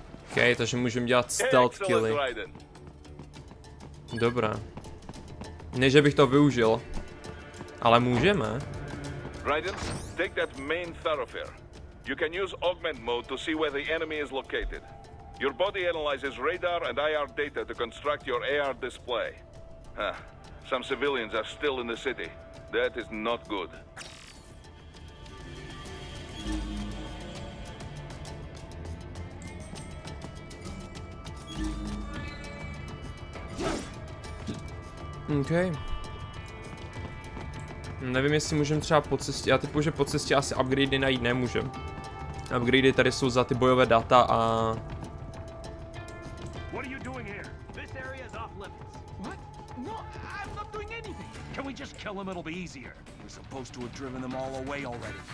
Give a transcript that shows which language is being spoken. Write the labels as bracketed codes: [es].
[cs] OK, takže můžeme dělat stealth killy. Dobrá. Ne, že bych to využil, ale můžeme. [en] Raiden, take that main thoroughfare. You can use augment mode to see where the enemy is located. Your body analyzes radar and IR data to construct your AR display. Some civilians are still in the city. That is not good. OK. [cs] Nevím, jestli můžeme třeba po cestě, já typu, že po cestě asi upgradey najít nemůžem. Upgradey tady jsou za ty bojové data a... [en] What are you doing here? This area is off limits. What? No, I'm not doing anything. Can we just kill them? It'll be easier. We're supposed to have driven them all away already.